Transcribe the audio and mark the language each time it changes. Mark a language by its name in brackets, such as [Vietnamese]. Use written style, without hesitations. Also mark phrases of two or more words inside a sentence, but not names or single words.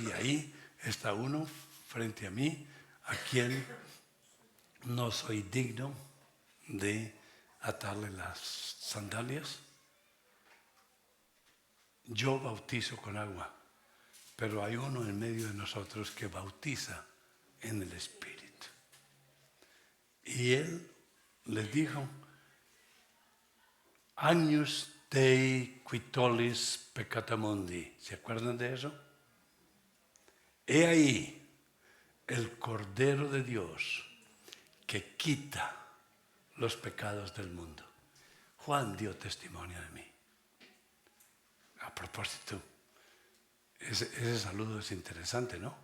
[Spanish] Y ahí está uno frente a mí, a quien no soy digno de atarle las sandalias. Yo bautizo con agua, pero hay uno en medio de nosotros que bautiza en el Espíritu. Y él les dijo, [Latin] Agnus Dei qui tollis peccata mundi. [Spanish] ¿Se acuerdan de eso? He ahí el Cordero de Dios que quita los pecados del mundo. Juan dio testimonio de mí. A propósito, ese saludo es interesante, ¿no?